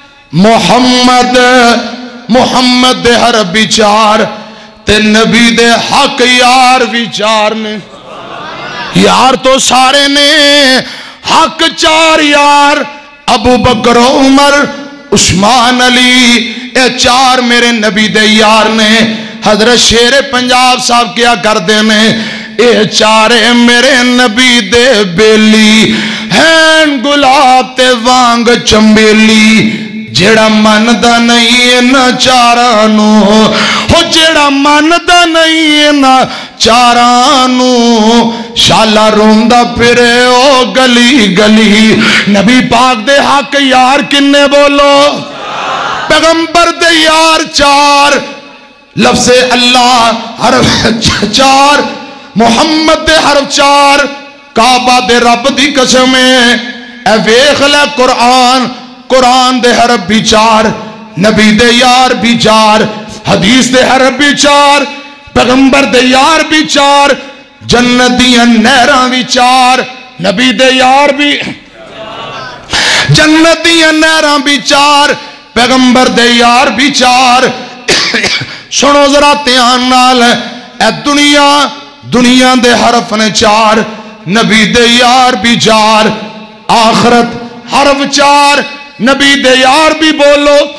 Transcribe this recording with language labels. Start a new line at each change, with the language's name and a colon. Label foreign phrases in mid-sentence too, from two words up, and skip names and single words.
Punjabi: محمد دے حرف بھی 4 تے نبی دے حق یار بھی 4 نے یار تو سارے نے حق 4 یار ابو بکر عمر عثمان علی اے 4 میرے نبی دے یار نے حضرت شیر پنجاب صاحب کیا کر دینے اے 4 میرے نبی دے بیلی ہیں گلاب تے وانگ چمبیلی جیڑا من دا نہیں نا 4 ہو جیڑا من دا نہیں نا 4 شالا روندہ پھرے او گلی گلی نبی پاک دے حق یار کنے بولو پیغمبر دے یار 4 لفظ اللہ حرف 4 محمد دے حرف 4 کعبہ دے رب دی قسمیں اے ویخ لے قرآن دے حرف بھی 4 نبی دے یار بھی 4 حدیث دے حرف بھی 4 پیغمبر دے یار بھی 4 جنت دیاں نہراں بھی 4 نبی دے یار بھی جنت دیاں نہراں بھی 4 پیغمبر دے یار بھی 4 سنو ذرا دھیان نال اے دنیا دے حرف نے 4 نبی دے یار بھی 4 آخرت حرف 4 نبی دے یار بھی بولو